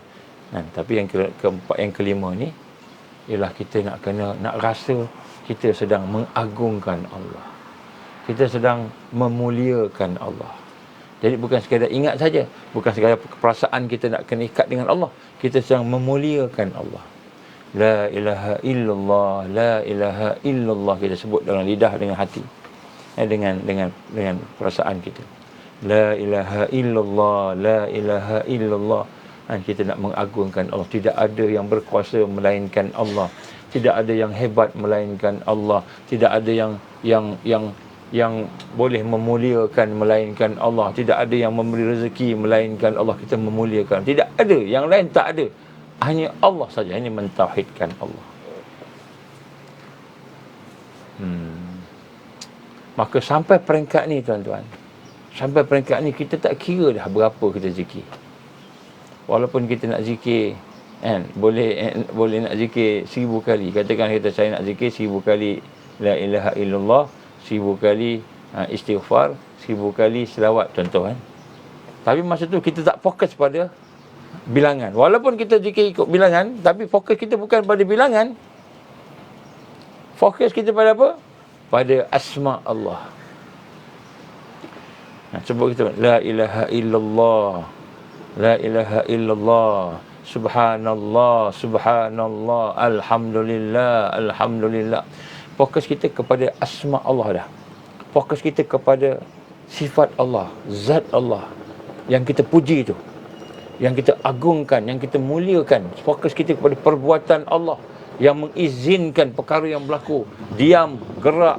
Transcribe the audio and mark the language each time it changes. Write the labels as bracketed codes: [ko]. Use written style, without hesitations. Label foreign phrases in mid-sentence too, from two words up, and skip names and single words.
[ms] Tapi yang keempat, yang kelima ni ialah kita nak rasa kita sedang mengagungkan Allah. Kita sedang memuliakan Allah. Jadi bukan sekadar ingat saja, bukan sekadar perasaan kita nak kena ikat dengan Allah. Kita sedang memuliakan Allah. [ar] لا إله إلا الله، لا إله إلا الله, [ms] kita sebut dalam lidah, dengan hati, dengan perasaan kita. [ar] لا إله إلا الله، لا إله إلا الله. [ms] Kita nak mengagungkan Allah. Tidak ada yang berkuasa melainkan Allah. Tidak ada yang hebat melainkan Allah. Tidak ada yang boleh memuliakan melainkan Allah. Tidak ada yang memberi rezeki melainkan Allah. Kita memuliakan. Tidak ada, yang lain tak ada. Hanya Allah saja. Ini mentauhidkan Allah. Maka sampai peringkat ni tuan-tuan, sampai peringkat ni kita tak kira dah berapa kita zikir. Walaupun kita nak zikir, kan, boleh nak zikir 1000 kali. Katakan saya nak zikir 1000 kali [ar] لا إله إلا الله, [ms] 1000 kali istighfar, 1000 kali selawat, contoh kan. Tapi masa tu kita tak fokus pada bilangan. Walaupun kita zikir ikut bilangan, tapi fokus kita bukan pada bilangan. Fokus kita pada apa? Pada [ar] أسماء الله. [ms] Sebut kita [ar] لا إله إلا الله، لا إله إلا الله، سبحان الله، سبحان الله، الحمد لله، الحمد لله. [ms] Fokus kita kepada [ar] أسماء الله [ms] dah. Fokus kita kepada sifat Allah, zat Allah yang kita puji itu, yang kita agungkan, yang kita muliakan. Fokus kita kepada perbuatan Allah yang mengizinkan perkara yang berlaku, diam, gerak.